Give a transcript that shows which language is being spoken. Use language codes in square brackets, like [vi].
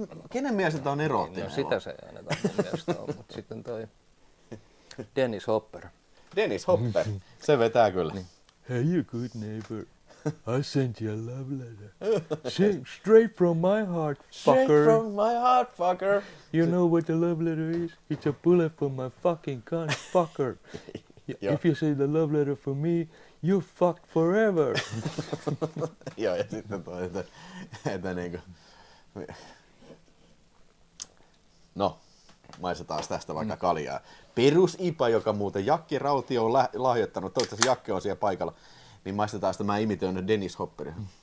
[fi] Kenen mielestä tämä on eroottinen? No sitä se ei ainakaan mun mielestä ole, mutta sitten toi Dennis Hopper. Dennis Hopper, se vetää kyllä. [en] Hey you good neighbor, I sent you a love letter. Straight from my heart, fucker. Straight from my heart, fucker. You know what the love letter is? It's a bullet from my fucking gun, fucker. If you say the love letter for me, you fucked forever. [fi] Joo, ja sitten toi, että niinku... No, maistetaan tästä vaikka kaljaa. Perus IPA, joka muuten Jakke Rautio on lahjoittanut, toivottavasti Jakke on siellä paikalla, niin maistetaan sitä, mä imitoin Dennis Hopperia.